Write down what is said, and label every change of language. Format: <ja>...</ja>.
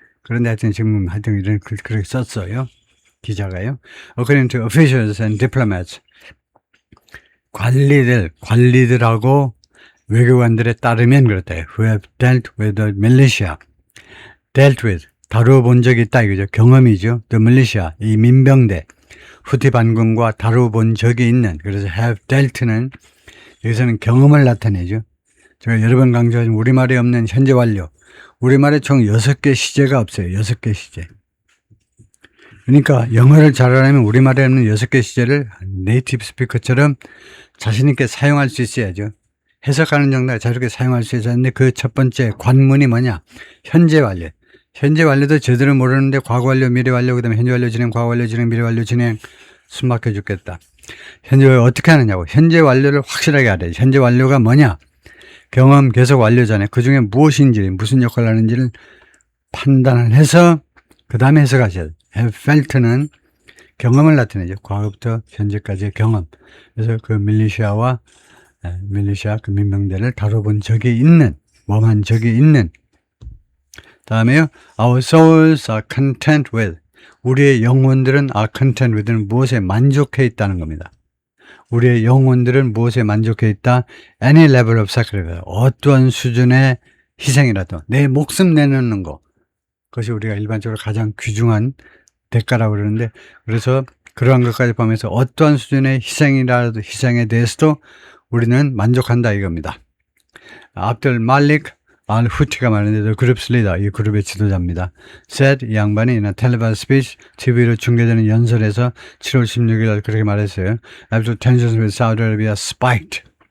<ko>그런데 하여튼 이런 그렇게 썼어요. 기자가요.</ko> <en>According to officials and diplomats.</en> <ko>관리들하고 외교관들에 따르면 그렇다.</ko> <en>Who have dealt with the militia. dealt with.</en> <ko>다루어본 적이 있다 이거죠. 경험이죠.</ko> <en>The militia.</en> <ko>이 민병대. 후티 반군과 다루어본 적이 있는. 그래서</ko> <en>have dealt</en> <ko>는 여기서는 경험을 나타내죠. 제가 여러 번 강조하지만 우리말에 없는 현재 완료. 우리말에 총 6개 시제가 없어요. 6개 시제. 그러니까 영어를 잘하려면 우리말에 없는 6개 시제를 네이티브 스피커처럼 자신있게 사용할 수 있어야죠. 해석하는 정도가 자유롭게 사용할 수 있었는데 그 첫 번째 관문이 뭐냐? 현재 완료. 현재 완료도 제대로 모르는데 과거 완료, 미래 완료, 그 다음에 현재 완료 진행, 과거 완료 진행, 미래 완료 진행. 숨 막혀 죽겠다. 현재 완료 어떻게 하느냐고. 현재 완료를 확실하게 알아야 돼. 현재 완료가 뭐냐? 경험 계속 완료잖아요. 그 중에 무엇인지, 무슨 역할을 하는지를 판단을 해서 그 다음에 해석하셔야 돼요.</ko> <en>have felt</en> <ko>는 경험을 나타내죠. 과거부터 현재까지의 경험. 그래서 그 밀리시아 그 민병대를 다뤄본 적이 있는, 모험한 적이 있는. 다음에요.</ko> <en>Our souls are content with.</en> <ko>우리의 영혼들은</ko> <en>are content with</en> <ko>는 무엇에 만족해 있다는 겁니다. 우리의 영혼들은 무엇에 만족해 있다?</ko> <en>Any level of sacrifice.</en> <ko>어떠한 수준의 희생이라도 내 목숨 내놓는 거. 그것이 우리가 일반적으로 가장 귀중한 대가라고 그러는데, 그래서 그러한 것까지 포함해서 어떠한 수준의 희생에 대해서도 우리는 만족한다 이겁니다. 압들 말릭 알 후티가 말하는데 그룹 리더, 이 그룹의 지도자입니다. said, 이 양반이 텔레비전 스피치 TV로 중계되는 연설에서 7월 16일 그렇게 말했어요.</ko> <en>After tensions with Saudi Arabia spiked.</en>